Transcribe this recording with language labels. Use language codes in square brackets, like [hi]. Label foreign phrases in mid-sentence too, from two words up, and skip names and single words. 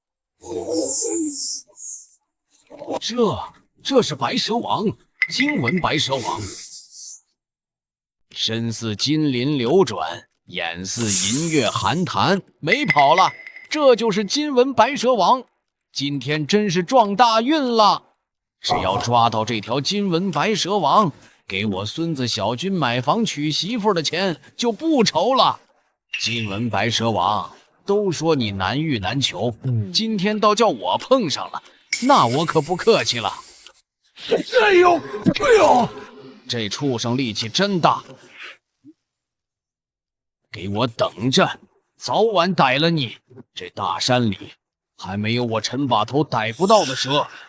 [zh] 這是白蛇王，金紋白蛇王，身似金鱗流轉，眼似銀月寒潭，沒跑了，這就是金紋白蛇王。今天真是撞大運了，只要抓到這條金紋白蛇王，給我孫子小軍買房娶媳婦的錢就不愁了。金紋白蛇王，都說你難遇難求，今天倒叫我碰上了，那我可不客氣了。哎呦，哎呦，這畜生力氣真大，給我等着，早晚逮了你。這大山裡還沒有我陳把頭逮不到的蛇。